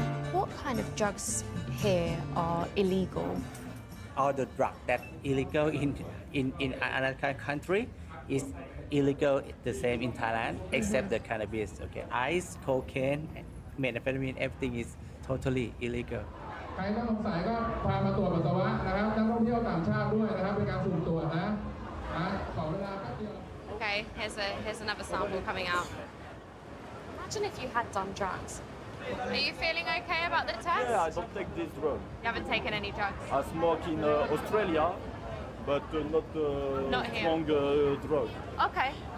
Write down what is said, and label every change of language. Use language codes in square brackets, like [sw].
[en] What kind of drugs here are illegal? All the drug that illegal in another country is illegal the same in Thailand except the cannabis. Okay, ice, cocaine, methamphetamine, everything is totally illegal. [th] ใครต้องสงสัยก็พามาตรวจปัสสาวะนะครับนักท่องเที่ยวต่างชาติด้วยนะครับเป็นการสุ่มตรวจนะขอเวลาแป๊บเดียว [en] Okay, here's another sample coming out. Imagine if you had done drugs. Are you feeling okay about the test? Yeah, I don't take this drug. You haven't taken any drugs? I smoke in Australia, but Not here. strong drug. Okay.